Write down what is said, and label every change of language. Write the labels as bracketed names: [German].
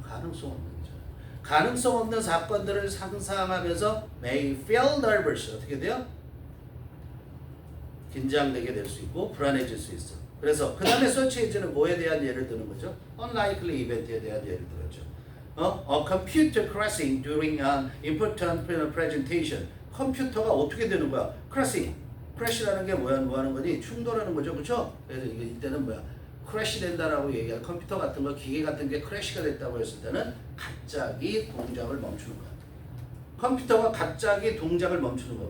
[Korean] 가능성 없는 거죠. 가능성 없는 사건들을 상상하면서 [English] may feel nervous. [Korean] 어떻게 돼요? 긴장되게 될 수 있고 불안해질 수 있어. 그래서 그 다음에 서치에이즈는 뭐에 대한 예를 드는 거죠? unlikely event에 대한 예를 들었죠. [English] A computer crashing during an important presentation. [Korean] 컴퓨터가 어떻게 되는 거야? crash라는 게 뭐 하는 거니? 충돌하는 거죠. 그렇죠? 그래서 이때는 뭐야? 크래시 된다라고 얘기할 컴퓨터 같은 거, 기계 같은 게 크래시가 됐다고 했을 때는 갑자기 동작을 멈추는 거야. 컴퓨터가 갑자기 동작을 멈추는 거야.